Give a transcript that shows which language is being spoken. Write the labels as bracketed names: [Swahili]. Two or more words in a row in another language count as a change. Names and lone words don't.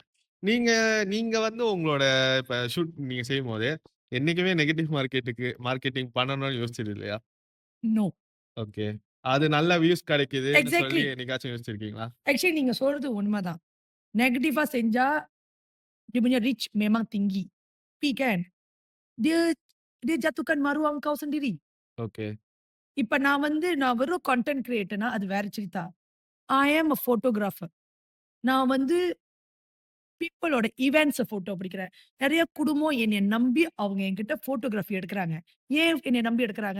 [Tamil] நீங்க நீங்க வந்து உங்களோட இப்ப ஷூட் நீங்க செய்யும்போது, என்னைக்குமே [English] negative marketing [Tamil] பண்ணணும்னு யோசிச்சது இல்லையா? நோ. ஓகே. அது நல்ல வியூஸ் கிடைக்குதுன்னு சொல்லி எக்ஸாக்ட்லி. என்னைக்காச்சும் யோசிச்சிருக்கீங்களா? ஆக்சுவலி நீங்க சொல்றது உண்மதான். நெகட்டிவா செஞ்சா [Malay] dia punya reach memang tinggi. Tapi kan, dia dia jatuhkan maruah engkau sendiri. [Tamil] ஓகே. இப்ப நான் வெறும் [English] content creator [Tamil] அது வேற சிரித்தா. [English] I am a photographer. [Tamil] நான் வந்து பீப்பிளோட இவென்ட்ஸ ஃபோட்டோ பிடிக்கிறேன். நெறைய குடும்பம் என்னைய நம்பி அவங்க என்கிட்ட ஃபோட்டோகிராஃபி எடுக்குறாங்க. ஏன் என்னைய நம்பி எடுக்குறாங்க?